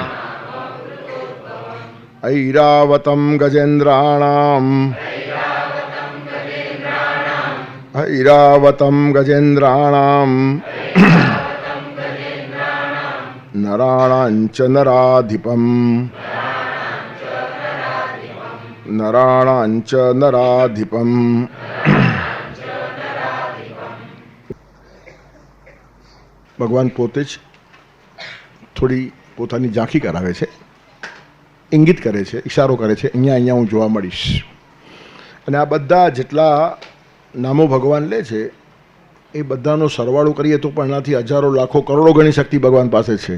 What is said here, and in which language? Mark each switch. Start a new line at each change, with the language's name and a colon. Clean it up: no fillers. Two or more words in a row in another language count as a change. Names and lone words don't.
Sanskrit: ऐरावतं गजेन्द्राणाम् ऐरावतं गजेन्द्राणाम् नराणाञ्च नराधिपम् नराणाञ्च नराधिपम्
Gujarati: ભગવાન પોતે જ થોડી પોતાની ઝાંખી કરાવે છે, ઇંગિત કરે છે, ઇશારો કરે છે, અહીંયા હું જોવા મળીશ. અને આ બધા જેટલા નામો ભગવાન લે છે એ બધાનો સરવાળો કરીએ તો પણ એનાથી હજારો લાખો કરોડો ગણી શક્તિ ભગવાન પાસે છે.